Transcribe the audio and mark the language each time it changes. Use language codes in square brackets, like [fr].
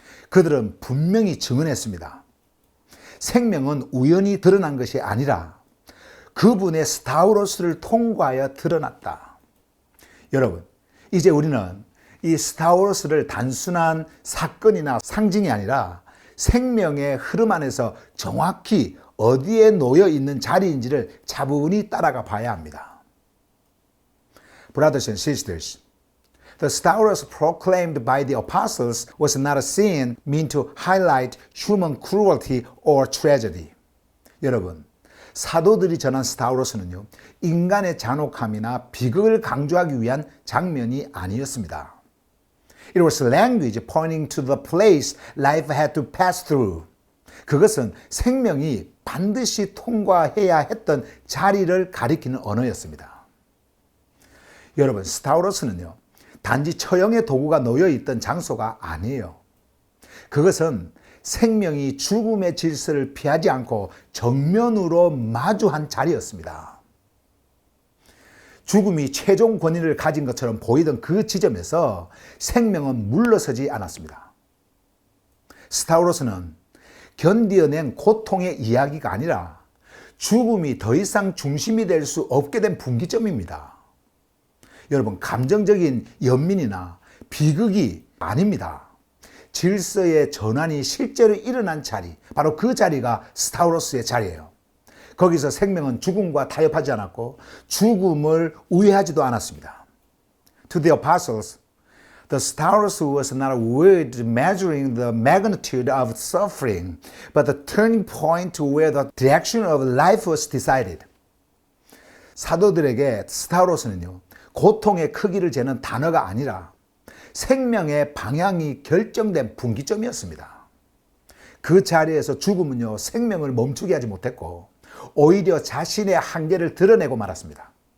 [ko] 그들은 분명히 증언했습니다. 생명은 우연히 드러난 것이 아니라 그분의 스타우로스를 통과하여 드러났다. 여러분, 이제 우리는 이 스타우로스를 단순한 사건이나 상징이 아니라 생명의 흐름 안에서 정확히 어디에 놓여 있는 자리인지를 차분히 따라가 봐야 합니다. [en] Brothers and sisters, the Stauros proclaimed by the apostles was not a scene meant to highlight human cruelty or tragedy. [ko] 여러분, 사도들이 전한 스타우로스는요, 인간의 잔혹함이나 비극을 강조하기 위한 장면이 아니었습니다. [en] It was language pointing to the place life had to pass through. [ko] 그것은 생명이 반드시 통과해야 했던 자리를 가리키는 언어였습니다. 여러분, 스타우로스는요, 단지 처형의 도구가 놓여 있던 장소가 아니에요. 그것은 생명이 죽음의 질서를 피하지 않고 정면으로 마주한 자리였습니다. 죽음이 최종 권위를 가진 것처럼 보이던 그 지점에서 생명은 물러서지 않았습니다. 스타우로스는 견디어낸 고통의 이야기가 아니라 죽음이 더 이상 중심이 될 수 없게 된 분기점입니다. 여러분, 감정적인 연민이나 비극이 아닙니다. 질서의 전환이 실제로 일어난 자리, 바로 그 자리가 스타우로스의 자리예요. 거기서 생명은 죽음과 타협하지 않았고 죽음을 우회하지도 않았습니다. [en] To the apostles, the Stauros was not a word measuring the magnitude of suffering, but the turning point where the direction of life was decided. [ko] 사도들에게 스타우로스는요, 고통의 크기를 재는 단어가 아니라 생명의 방향이 결정된 분기점이었습니다. 그 자리에서 죽음은요, 생명을 멈추게 하지 못했고 오히려 자신의 한계를 드러내고 말았습니다.